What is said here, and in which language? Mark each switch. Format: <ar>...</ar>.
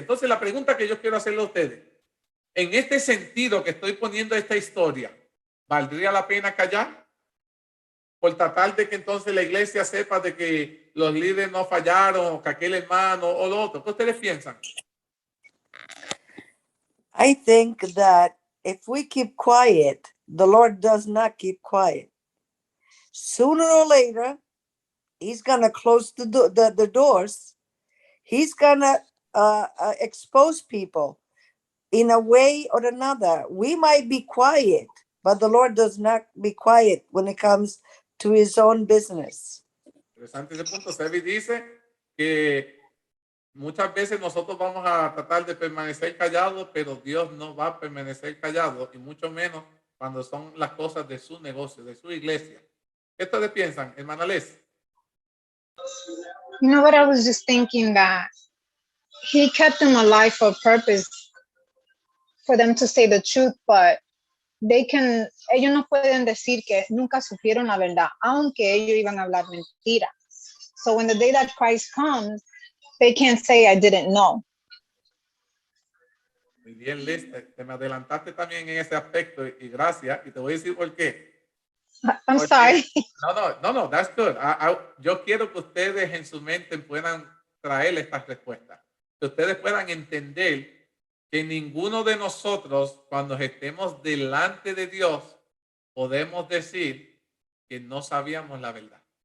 <es>Entonces la pregunta que yo quiero hacerle a ustedes, en este sentido que estoy poniendo esta historia, ¿valdría la pena callar? Por tratar de que entonces la iglesia sepa de que los líderes no fallaron, o que aquel hermano o lo otro. ¿Qué ustedes piensan?</es> <en>I think that if we keep quiet, the Lord does not keep quiet. Sooner or later, He's gonna close the doors. He's gonna expose people in a way or another. We might be quiet, but the Lord does not be quiet when it comes to His own business.</en> <es>Interesante ese punto. Sebi dice que muchas veces nosotros vamos a tratar de permanecer callados, pero Dios no va a permanecer callado, y mucho menos cuando son las cosas de su negocio, de su iglesia. ¿Qué ustedes piensan, hermana Les?</es> <en>You know what? I was just thinking that he kept them alive for a purpose, for them to say the truth, but</en> <es>ellos no pueden decir que nunca supieron la verdad, aunque ellos iban a hablar mentira.</es> <en>So when the day that Christ comes, they can't say I didn't know.</en> <es>Muy bien, Les, te me adelantaste también en ese aspecto y gracias. Y te voy a decir por qué.</es> <en>I'm sorry. No, that's good.</en> <es>Yo quiero que ustedes en su mente puedan traer estas respuestas. Que ustedes puedan entender que ninguno de nosotros, cuando estemos delante de Dios, podemos decir que no sabíamos la verdad.</es>